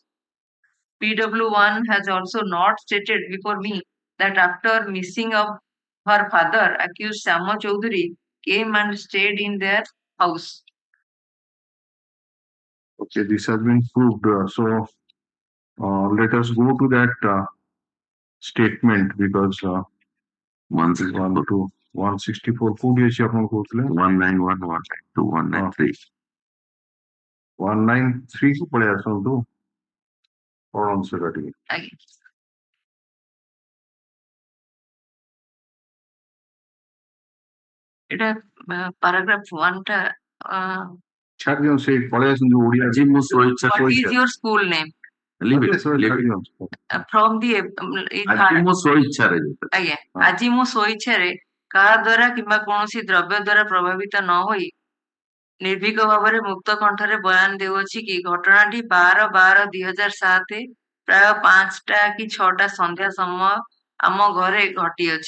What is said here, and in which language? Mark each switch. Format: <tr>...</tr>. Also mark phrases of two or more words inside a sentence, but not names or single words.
<en>PW1 has also not stated before me that after missing of her father, accused Shama Chaudhary came and stayed in their house. Okay, this has been proved. Let us go to that statement because 164</en> <or>କୋଉଠି ଅଛି ଆପଣ କହୁଥିଲେ</or> <en>1911 to 193</en> <or>193 କୁ ପଳେଇ ଆସନ୍ତୁ ପଢ଼ନ୍ତୁ ସେଟା ଟିକେ ଏଟା paragraph 1 ଟା ଛାଡି ଦିଅନ୍ତୁ ସେଇ ପଳେଇ ଆସନ୍ତୁ ଓଡିଆ ଆଜି ମୁଁ ସ୍ୱଇଚ୍ଛା</or> <en>What is your school name? From the</en> <or>ଆଜି ମୁଁ ସ୍ୱଇଚ୍ଛାରେ ଆଜ୍ଞା ଆଜି ମୁଁ ସ୍ୱଇଚ୍ଛାରେ କାହା ଦ୍ୱାରା କିମ୍ବା କୌଣସି ଦ୍ରବ୍ୟ ଦ୍ୱାରା ପ୍ରଭାବିତ ନ ହୋଇ ନିର୍ଭୀକ ଭାବରେ ମୁକ୍ତ କଣ୍ଠରେ ବୟାନ ଦେଉଅଛି କି ଘଟଣାଟି 12/12/2007 ପ୍ରାୟ 5ଟା କି 6ଟା ସନ୍ଧ୍ୟା ସମୟ ଆମ ଘରେ ଘଟିଅଛି।</or>